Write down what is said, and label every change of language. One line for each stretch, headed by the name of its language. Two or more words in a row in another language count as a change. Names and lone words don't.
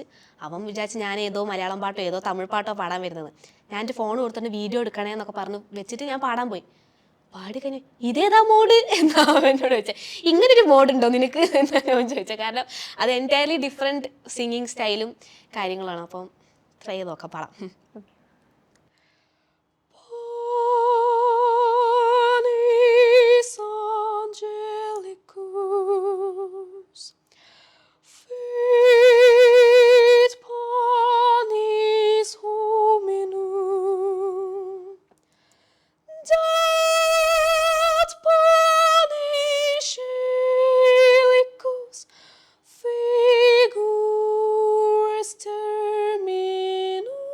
Malayalam: അവൻ വിചാരിച്ച് ഞാൻ ഏതോ മലയാളം പാട്ടോ ഏതോ തമിഴ് പാട്ടോ പാടാൻ വരുന്നത്. ഞാൻ എൻ്റെ ഫോൺ കൊടുത്തിട്ട് വീഡിയോ എടുക്കണേ എന്നൊക്കെ പറഞ്ഞ് വെച്ചിട്ട് ഞാൻ പാടാൻ പോയി. പാടി കഴിഞ്ഞ് ഇതേതാ മോഡ് എന്നാ എന്നോട് ചോദിച്ചത്. ഇങ്ങനൊരു മോഡുണ്ടോ നിനക്ക് എന്നാണ് അവൻ ചോദിച്ചത്. കാരണം അത്
English: entirely different singing style
Malayalam: കാര്യങ്ങളാണ്. അപ്പം ട്രൈ ചെയ്ത് നോക്കാം, പാടാം.
Latin: Angelicus, fit panis hominum, dat panis celicus, figures terminum.